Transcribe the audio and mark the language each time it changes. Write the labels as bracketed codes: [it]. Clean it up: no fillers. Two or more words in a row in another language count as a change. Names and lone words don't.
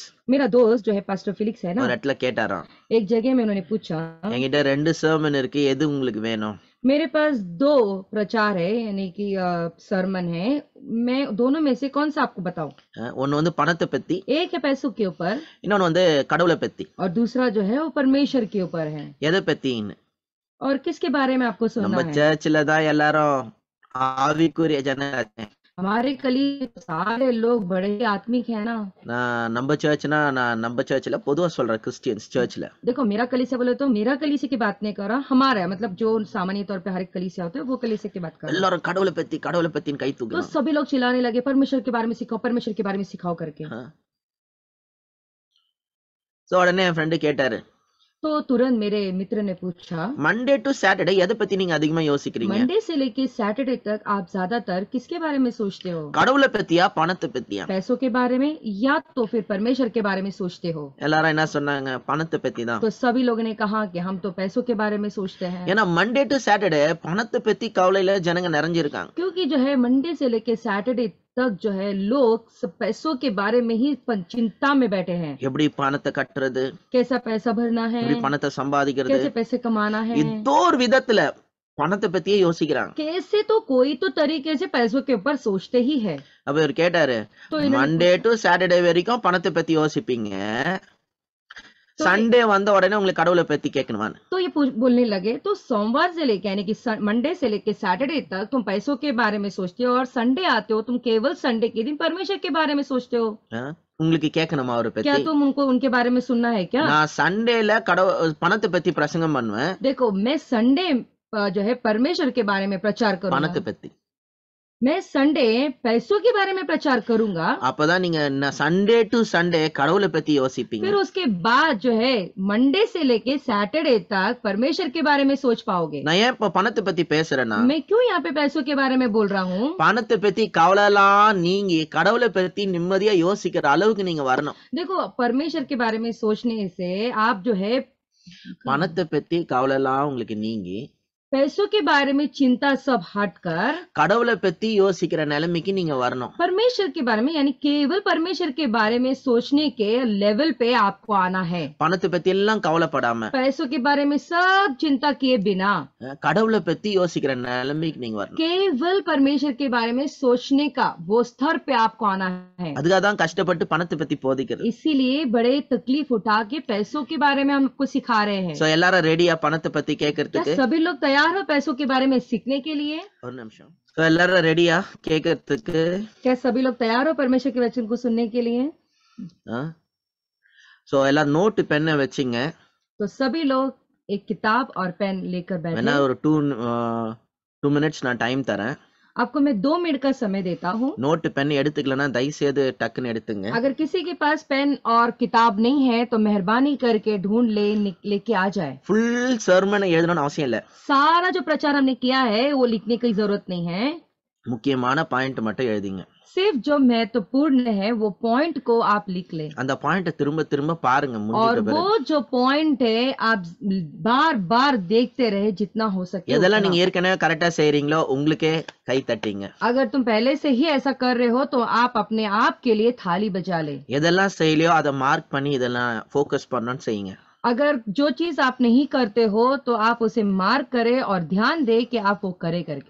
[hi] मेरा दोस्त जो है पास्टर फिलिक्स है [ta] ஒரு [hi] ना, [ta] இடத்துல கேட்டாராம், [hi] एक जगह में उन्होंने पूछा, [ta] என்கிட்ட 2 சர்மன் இருக்கு, எது உங்களுக்கு வேணும்? [hi] मेरे पास 2 प्रचार है यानी कि सरमन है, मैं दोनों में से कौन सा आपको बताऊं। [ta] ஒன்னு வந்து பணத்தை பத்தி, [hi] एक है पैसों के ऊपर [ta] இன்னொன்னு வந்து கடவுளை பத்தி. [hi] और दूसरा जो है वो परमेश्वर के ऊपर है। [ta] எதை பத்தின்னு [hi] और किसके बारे में आपको सुनना [ta] நம்ம [hi] है। [ta] சர்ச்சில் தான் எல்லாரும் ஆவிக்குரிய ஜனங்க. [hi] हमारे कली सारे लोग बड़े ही आत्मिक है ना। [ta] நான் நம்ம சர்ச்னா நான் நம்ம சர்ச்சில் பொதுவா சொல்றேன், கிறிஸ்டியன்ஸ் சர்ச்சில். [hi] देखो, मेरा कलीसिया बोले तो मेरा कलीसिया की बात नहीं कर रहा, हमारा है, मतलब जो सामान्य तौर पे हर एक कलीसिया होता है वो कलीसिया की बात कर रहा हूं। [ta] எல்லாரும் கடவுளை பத்தின்னு கை [hi] तो [ta] தூக்கணும். [hi] सभी लोग चिल्लाने लगे, परमेश्वर के बारे में सिखाओ, परमेश्वर के बारे में सिखाओ करके। [ta] ஸோ உடனே என் ஃப்ரெண்டு கேட்டாரு, [hi] तो तुरंत मेरे मित्र ने पूछा, [en] Monday to Saturday [ta] எதை பத்தி நீங்க அதிகமா யோசிக்கிறீங்க? [hi] मंडे से लेके सैटरडे तक आप ज्यादातर किसके बारे में सोचते हो। [ta] கடவுளை பத்தியா பணத்தை பத்தியா? [hi] पैसों के बारे में या तो फिर परमेश्वर के बारे में सोचते हो। [ta] எல்லாரும் என்ன சொன்னாங்க? பணத்தை பத்தி தான். [hi] तो सभी लोगों ने कहा कि हम तो पैसों के बारे में सोचते हैं, [ta] ஏன்னா [en] Monday to Saturday [ta] பணத்தை பத்தி கவலையில ஜனங்க நிறைஞ்சிருக்காங்க. [hi] क्योंकि जो है मंडे से लेके सैटरडे तक जो है लोग सब पैसों के बारे में ही चिंता में बैठे हैं। [ta] எப்படி பணத்தை கட்டுறது, [hi] कैसा पैसा भरना है, [ta] எப்படி பணத்தை சம்பாதிக்கிறது, [hi] कैसे पैसे कमाना है, [ta] ஏதோ ஒரு விதத்துல பணத்தை பத்தியே யோசிக்கிறாங்க. [hi] कैसे तो कोई तो तरीके से पैसों के ऊपर सोचते ही है। [ta] அப்ப இவர் கேட்டாரு, [hi] तो इन्होंने [en] Monday to Saturday [ta] வரைக்கும் பணத்தை பத்தி யோசிப்பீங்க, சண்டே வந்த உடனே உங்களுக்கு கடவுளை பத்தி கேட்கணுமான்னு. [hi] तो ये बोलने लगे, तो सोमवार से लेके यानी कि मंडे से लेके सैटरडे तक तुम पैसों के बारे में सोचते हो और संडे आते हो तुम केवल संडे के दिन परमेश्वर के बारे में सोचते हो। [ta] உங்களுக்கு கேட்கணுமா அவரை [hi] क्या [ta] பத்தி? [hi] तुम उनको उनके बारे में सुनना है क्या। [ta] நான் சண்டேல பணத்தை பத்தி பிரசங்கம் பண்ணுவேன், [hi] देखो, मैं संडे जो है परमेश्वर के बारे में प्रचार [ta] பணத்தை [hi] करूंगा, [ta] பத்தி. [hi] मैं संडे पैसों के बारे में प्रचार करूंगा, [ta] அப்பதான் நீங்க [en] Sunday to Sunday [ta] கடவுளை பத்தி யோசிப்பீங்க. [hi] फिर उसके बाद जो है मंडे से लेके सैटरडे तक परमेश्वर के बारे में सोच पाओगे। [ta] நான் ஏன் இப்ப பணத்தை பத்தி பேசுறேன்னா, [hi] मैं क्यों यहाँ पे पैसों के बारे में बोल रहा हूँ? [ta] பணத்தை பத்தி கவலைலாம் நீங்கி கடவுளை பத்தி நிம்மதியா யோசிக்கிற அளவுக்கு நீங்க வரணும். [hi] देखो, परमेश्वर के बारे में सोचने से आप जो है [ta] பணத்தை பத்தி கவலைலாம் உங்களுக்கு நீங்கி [hi] पैसों के बारे में चिंता सब हटकर [ta] கடவுளை பத்தி யோசிக்கிற நிலைமைக்கு நீங்க வரணும். [hi] परमेश्वर के बारे में यानी केवल परमेश्वर के बारे में सोचने के लेवल पे आपको आना है। [ta] பணத்தை பத்தி எல்லாம் கவலைப்படாம [hi] पैसों के बारे में सब चिंता किए बिना [ta] கடவுளை பத்தி யோசிக்கிற நிலைமைக்கு நீங்க வரணும். [hi] केवल परमेश्वर के बारे में सोचने का वो स्तर पे आपको आना है। [ta] அதுக்காக தான் கஷ்டப்பட்டு பணத்தை பத்தி போதிக்கிறது. [hi] इसीलिए बड़े तकलीफ उठा के पैसों के बारे में हम आपको सिखा रहे हैं। [ta] சோ எல்லாரும் ரெடியா பணத்தை பத்தி [hi] क्या [ta] கேட்கறதுக்கு? [hi] सभी लोग तैयार हो पैसों के बारे में सीखने के लिए? [ta] ஒரு நிமிஷம். சோ எல்லாரும் ரெடியா கேட்கறதுக்கு? [hi] क्या सभी लोग तैयार हो परमेश्वर के वचन को सुनने के लिए? [ta] சோ எல்லாரும் நோட்டு பெண்ணை வச்சுங்க. [hi] तो सभी लोग एक किताब और पेन लेकर [ta] வேணா [hi] बैठे। [ta] ஒரு 2 மினிட்ஸ் நான் டைம் தரேன். [hi] आपको मैं 2 मिनट का समय देता हूँ। [ta] நோட்டு பென் எடுத்துக்கலன்னா தயவு செய்து டக்குன்னு எடுத்துங்க. [hi] अगर किसी के पास पेन और किताब नहीं है तो मेहरबानी करके ढूंढ लेके आ जाए। [ta] ஃபுல் சர்மனை எழுதணும்னு அவசியம் இல்ல. [hi] सारा जो प्रचार हमने किया है वो लिखने की जरूरत नहीं है, [ta] முக்கியமான பாயிண்ட் மட்டும் எழுதிங்க. [hi] सिर्फ जो महत्वपूर्ण है वो पॉइंट को आप लिख ले [ta] அந்த பாயிண்ட திரும்ப திரும்ப பாருங்க. [hi] और [ta] முடிஞ்ச [hi] वो [ta] பிறகு [hi] जो पॉइंट है आप बार बार देखते रहे जितना हो सके [ta] எதெல்லாம் [hi] उतना। [ta] நீங்க ஏற்கனவே கரெக்டா செய்றீங்களோ உங்களுக்கே கை தட்டிங்க. [hi] अगर तुम पहले से ही ऐसा कर रहे हो तो आप अपने आप के लिए थाली बजा ले। [ta] எதெல்லாம் செய்யலையோ அதை மார்க் பண்ணி இதெல்லாம் ஃபோக்கஸ் பண்ணணும்னு செய்யுங்க. [hi] अगर जो चीज आप नहीं करते हो तो आप उसे मार्क करें और ध्यान दे कि आप वो करे करके।